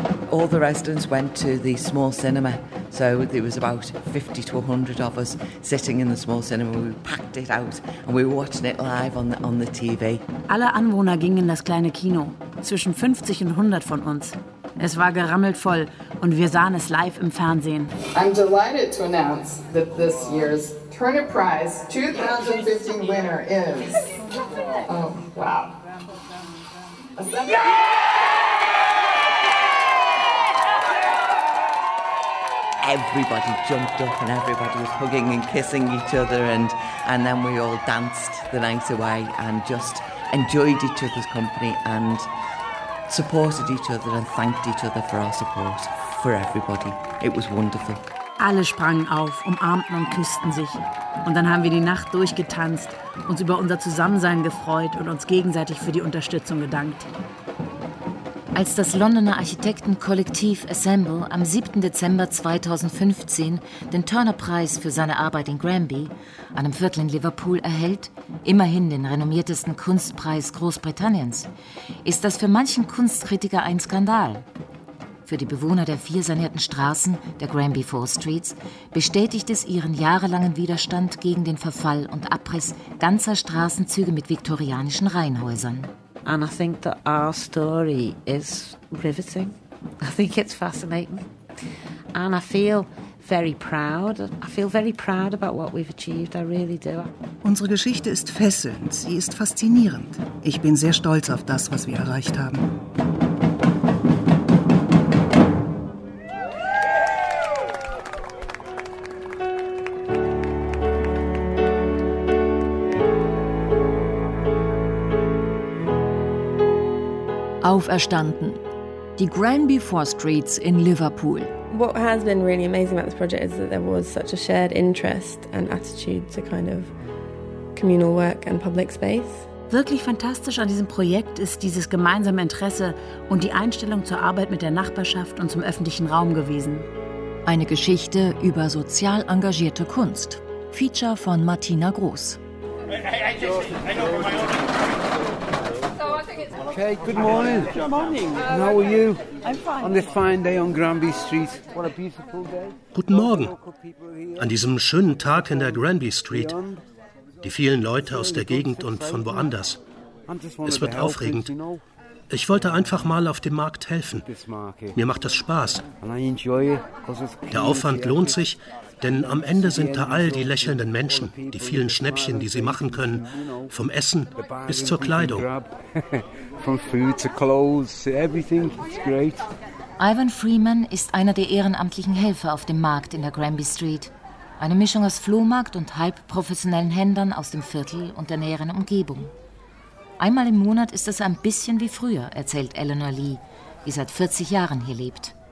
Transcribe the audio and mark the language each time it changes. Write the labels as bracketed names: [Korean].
[English] All the residents went to the small cinema. So there was about 50 to 100 of us sitting in the small cinema. We packed it out and we were watching it live on the TV. [German] Alle Anwohner gingen in das kleine Kino. Zwischen 50 und 100 von uns. Es war gerammelt voll und wir sahen es live im Fernsehen. [English] I'm delighted to announce that this year's Turner Prize 2015 winner is... Oh, wow. Yeah! Everybody jumped up and everybody was hugging and kissing each other and then we all danced the night away and just enjoyed each other's company and supported each other and thanked each other for our support for everybody. It was wonderful. Alle sprangen auf, umarmten und küssten sich. Und dann haben wir die Nacht durchgetanzt, uns über unser Zusammensein gefreut und uns gegenseitig für die Unterstützung gedankt. [German] Als das Londoner Architektenkollektiv Assemble am 7. Dezember 2015 den Turner-Preis für seine Arbeit in Granby, einem Viertel in Liverpool, erhält, immerhin den renommiertesten Kunstpreis Großbritanniens, ist das für manchen Kunstkritiker ein Skandal. Für die Bewohner der vier sanierten Straßen, der Granby Four Streets, bestätigt es ihren jahrelangen Widerstand gegen den Verfall und Abriss ganzer Straßenzüge mit viktorianischen Reihenhäusern. [English] And I think that our story is riveting. I think it's fascinating. And I feel very proud. I feel very proud about what we've achieved. I really do. [German] Unsere Geschichte ist fesselnd. Sie ist faszinierend. Ich bin sehr stolz auf das, was wir erreicht haben. Auferstanden. Die Granby Four Streets in Liverpool. [English] What has been really amazing about this project is that there was such a shared interest and attitude to kind of communal work and public space. [German] Wirklich fantastisch an diesem Projekt ist dieses gemeinsame Interesse und die Einstellung zur Arbeit mit der Nachbarschaft und zum öffentlichen Raum gewesen. Eine Geschichte über sozial engagierte Kunst. Feature von Martina Groß. [English] Okay, good morning. Good morning. How are you? I'm fine. On this fine day on Granby Street. What a beautiful day. [German] Guten Morgen. An diesem schönen Tag in der Granby Street. Die vielen Leute aus der Gegend und von woanders. Es wird aufregend. Ich wollte einfach mal auf dem Markt helfen. Mir macht das Spaß. Der Aufwand lohnt sich, denn am Ende sind da all die lächelnden Menschen, die vielen Schnäppchen, die sie machen können, vom Essen bis zur Kleidung. [English] From food to clothes to everything, it's great. [German] Ivan Freeman ist einer der ehrenamtlichen Helfer auf dem Markt in der Granby Street. Eine Mischung aus Flohmarkt und halb professionellen Händlern aus dem Viertel und der näheren Umgebung. Einmal im Monat ist es ein bisschen wie früher, erzählt Eleanor Lee, die seit 40 Jahren hier lebt.